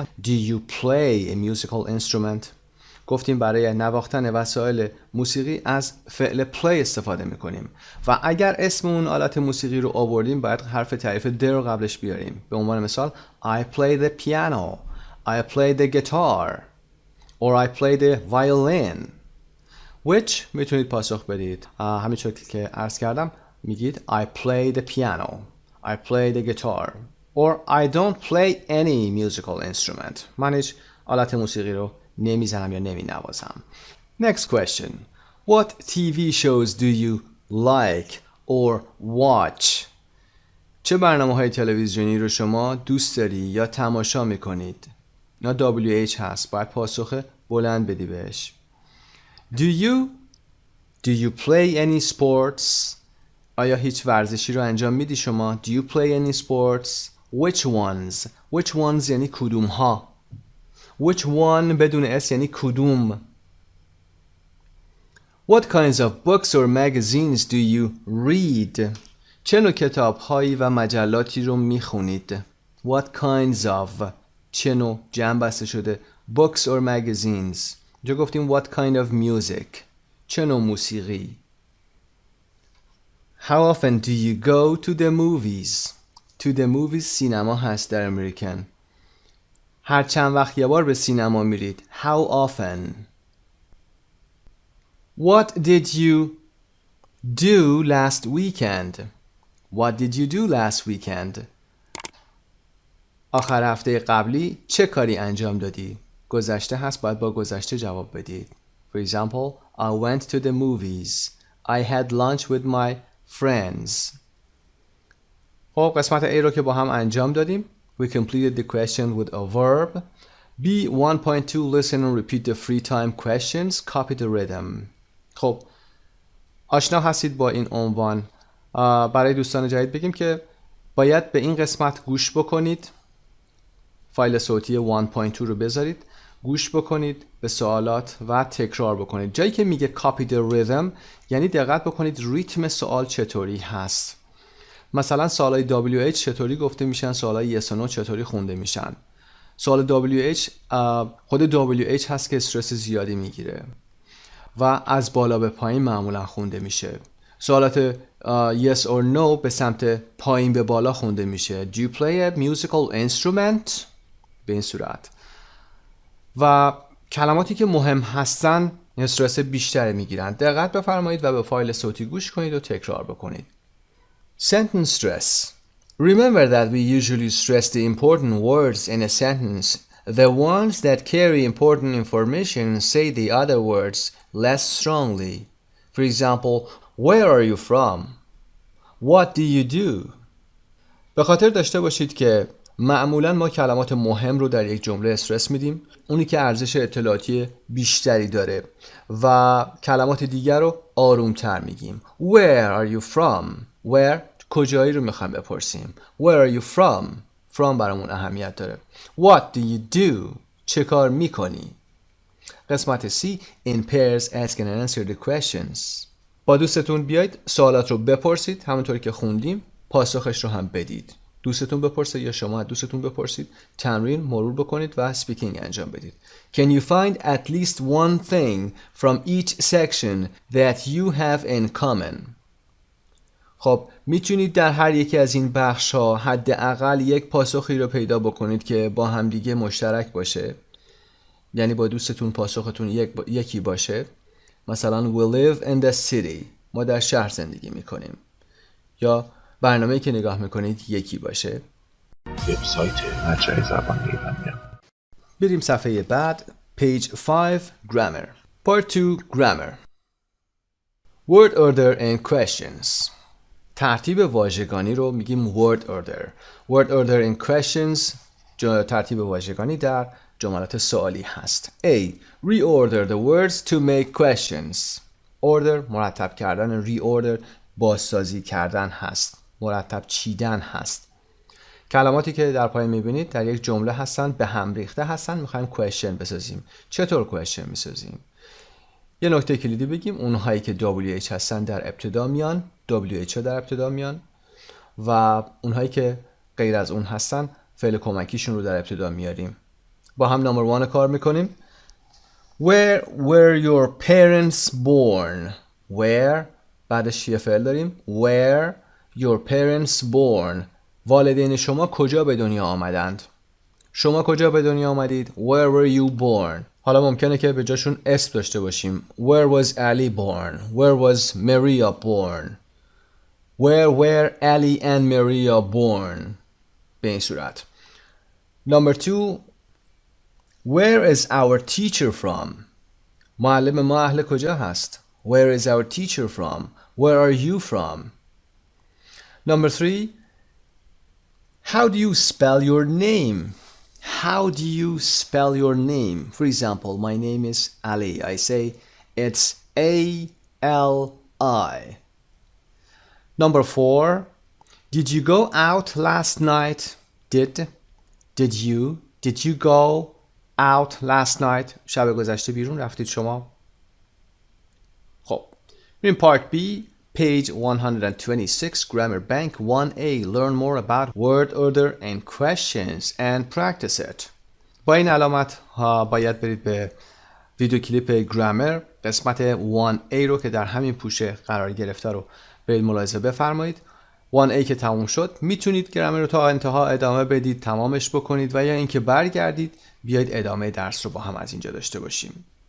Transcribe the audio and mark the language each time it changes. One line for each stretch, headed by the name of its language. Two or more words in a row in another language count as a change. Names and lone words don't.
English: Do you play a musical instrument?
Persian: گفتیم برای نواختن وسایل موسیقی از فعل play استفاده می کنیم و اگر اسم اون آلت موسیقی رو آوردیم باید حرف تعریف د رو قبلش بیاریم. به عنوان مثال
English: I play the piano, I play the guitar or I play the violin. Which
Persian: میتونید پاسخ بدید. همینطور که عرض کردم میگید
English: I play the piano, I play the guitar or I don't play any musical instrument.
Persian: من هیچ آلت موسیقی رو نمیزنم یا نمی نوازم.
English: Next question. What TV shows do you like or watch?
Persian: چه برنامه‌های تلویزیونی رو شما دوست داری یا تماشا میکنید؟ اینا WH هست، باید پاسخ بلند بدی بهش.
English: Do you play any sports?
Persian: آیا هیچ ورزشی رو انجام میدی شما؟
English: Do you play any sports? Which ones? Which ones
Persian: یعنی کدوم ها؟
English: Which one
Persian: بدون اس یعنی کدوم؟
English: What kinds of books or magazines do you read?
Persian: چه نوع کتاب‌هایی و مجلاتی رو میخونید؟
English: What kinds of
Persian: چه نوع جمع بسته شده
English: books or magazines.
Persian: اینجا گفتیم
English: what kind of music
Persian: چه نوع موسیقی.
English: How often do you go to the movies? To the movies
Persian: سینما هست در امریکن. هر چند وقت یه بار به سینما میرید.
English: How often? What did you do last weekend? What did you do last weekend?
Persian: آخر هفته قبلی چه کاری انجام دادی؟ گذشته هست، باید با گذشته جواب بدید.
English: For example, I went to the movies. I had lunch with my friends.
Persian: خب قسمت A رو که با هم انجام دادیم.
English: We completed the question with a verb. B 1.2 listen and repeat the free time questions. Copy the rhythm.
Persian: خب آشنا هستید با این عنوان. برای دوستان جدید بگیم که باید به این قسمت گوش بکنید. فایل صوتی 1.2 رو بذارید، گوش بکنید به سوالات و تکرار بکنید. جایی که میگه
English: copy the rhythm
Persian: یعنی دقت بکنید ریتم سوال چطوری هست. مثلا سوالای WH چطوری گفته میشن، سوالای
English: yes or no
Persian: چطوری خونده میشن. سوال WH خود WH هست که استرس زیادی میگیره و از بالا به پایین معمولا خونده میشه. سوالات
English: yes or no
Persian: به سمت پایین به بالا خونده میشه.
English: Do you play a musical instrument؟
Persian: به این صورت. و کلماتی که مهم هستن استرس بیشتری میگیرن. دقت بفرمایید و به فایل صوتی گوش کنید و تکرار بکنید.
English: Sentence stress. Remember that we usually stress the important words in a sentence. The ones that carry important information say the other words less strongly. For example, where are you from? What do you do?
Persian: به خاطر داشته باشید که معمولا ما کلمات مهم رو در یک جمله استرس میدیم، اونی که ارزش اطلاعاتی بیشتری داره، و کلمات دیگر رو آرومتر میگیم.
English: Where are you from? Where
Persian: کجایی رو میخوایم بپرسیم.
English: Where are you from? From
Persian: برامون اهمیت داره.
English: What do you do?
Persian: چه کار میکنی؟ قسمت C.
English: In pairs ask and answer the questions.
Persian: با دوستتون بیایید سوالات رو بپرسید، همونطوری که خوندیم پاسخش رو هم بدید. دوستتون بپرسه یا شما دوستتون بپرسید، تمرین مرور بکنید و سپیکینگ انجام بدید.
English: Can you find at least one thing from each section that you have in common?
Persian: خب میتونید در هر یکی از این بخش ها حداقل یک پاسخی رو پیدا بکنید که با همدیگه مشترک باشه، یعنی با دوستتون پاسختون یکی باشه.
English: مثلا we live in the city،
Persian: ما در شهر زندگی میکنیم، یا برنامه‌ای که نگاه میکنید یکی باشه. وبسایت مجموعه زبان ایرانی. بریم صفحه بعد.
English: Page 5 Grammar. Part 2 Grammar. Word order and questions.
Persian: ترتیب واژگانی رو میگیم
English: word order. Word order and questions
Persian: ترتیب واژگانی در جملات سوالی هست.
English: A. Reorder the words to make questions.
Persian: Order مرتب کردن، reorder بازسازی کردن هست، مرتب چیدن هست. کلماتی که در پایین میبینید در یک جمله هستن، به هم ریخته هستن، میخوایم question بسازیم. چطور question میسازیم؟ یه نکته کلیدی بگیم، اونهایی که WH هستن در ابتدا میان، WH ها در ابتدا میان، و اونهایی که غیر از اون هستن فعل کمکیشون رو در ابتدا میاریم. با هم نمبر 1 کار میکنیم.
English: Where were your parents born? Where بعدش یه فعل داریم. Where your parents born.
Persian: والدین شما کجا به دنیا آمدند؟ شما کجا به دنیا آمدید؟
English: Where were you born?
Persian: حالا ممکنه که به جاشون اسم داشته باشیم.
English: Where was Ali born? Where was Maria born? Where were Ali and Maria born?
Persian: به این صورت.
English: Number 2. Where is our teacher from?
Persian: معلم ما اهل کجا هست؟
English: Where is our teacher from? Where are you from? Number 3. How do you spell your name? How do you spell your name? For example, my name is Ali. I say it's A-L-I. Number 4. Did you go out last night? Did you go out last night?
Persian: شب گذشته بیرون رفتید شما؟ خب بریم
English: part B. Page 126 Grammar Bank 1A. Learn more about word order and questions and practice it.
Persian: با این علامت باید برید به ویدیو کلیپ گرامر قسمت 1A رو که در همین پوشه قرار گرفته رو برید ملاحظه بفرمایید 1A که تموم شد میتونید گرامر رو تا انتها ادامه بدید، تمامش بکنید و یا اینکه برگردید بیایید ادامه درس رو با هم از اینجا داشته باشیم.